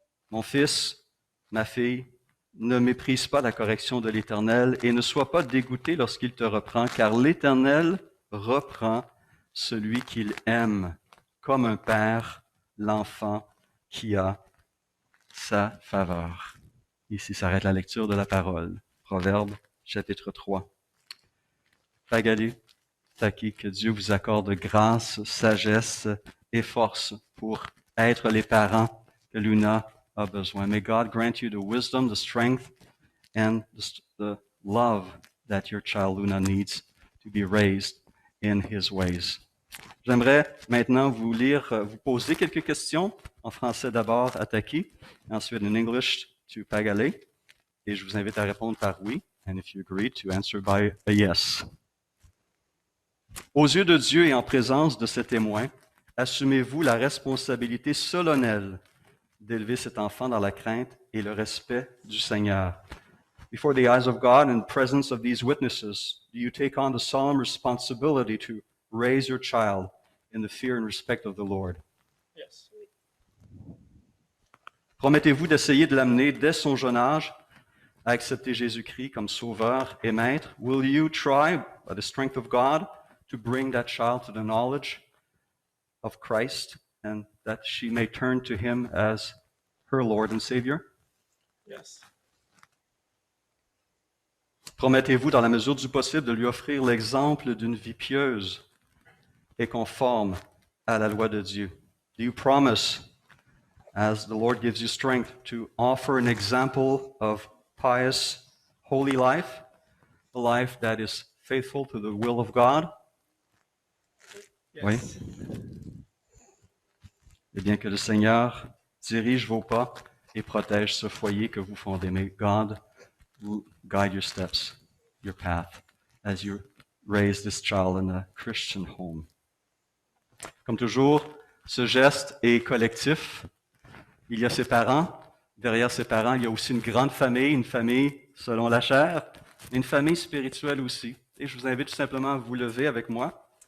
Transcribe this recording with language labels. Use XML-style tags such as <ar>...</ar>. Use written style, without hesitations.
<fr>Mon fils, ma fille, ne méprise pas la correction de l'Éternel et ne sois pas dégoûté lorsqu'il te reprend, car l'Éternel reprend celui qu'il aime, comme un père l'enfant qui a sa faveur. Ici s'arrête la lecture de la parole. Proverbe, chapitre 3. Pagalé, Taki, que Dieu vous accorde grâce, sagesse et force pour être les parents que Luna a besoin.</fr> <en>May God grant you the wisdom, the strength, and the love that your child Luna needs to be raised in His ways.</en> <fr>J'aimerais maintenant vous poser quelques questions, en français d'abord à Taki, ensuite</fr> <en>in English to</en> <fr>Pagalé, et je vous invite à répondre par oui,</fr> <en>and if you agree, to answer by a yes.</en> <fr>Aux yeux de Dieu et en présence de ses témoins, assumez-vous la responsabilité solennelle d'élever cet enfant dans la crainte et le respect du Seigneur.</fr> <en>Before the eyes of God and presence of these witnesses, do you take on the solemn responsibility to raise your child in the fear and respect of the Lord? Yes.</en> <fr>Promettez-vous d'essayer de l'amener dès son jeune âge à accepter Jésus-Christ comme sauveur et maître?</fr> <en>Will you try, by the strength of God, to bring that child to the knowledge of Christ and that she may turn to Him as her Lord and Savior? Yes.</en> <fr>Promettez-vous, dans la mesure du possible, de lui offrir l'exemple d'une vie pieuse et conforme à la loi de Dieu?</fr> <en>Do you promise, as the Lord gives you strength, to offer an example of pious, holy life, a life that is faithful to the will of God? Yes.</en> <fr>Oui. Eh bien, que le Seigneur dirige vos pas et protège ce foyer que vous fondez.</fr> <en>May God guide your steps, your path, as you raise this child in a Christian home.</en> <fr>Comme toujours, ce geste est collectif. Il y a ses parents. Derrière ses parents, il y a aussi une grande famille, une famille selon la chair, une famille spirituelle aussi. Et je vous invite tout simplement à vous lever avec moi.</fr>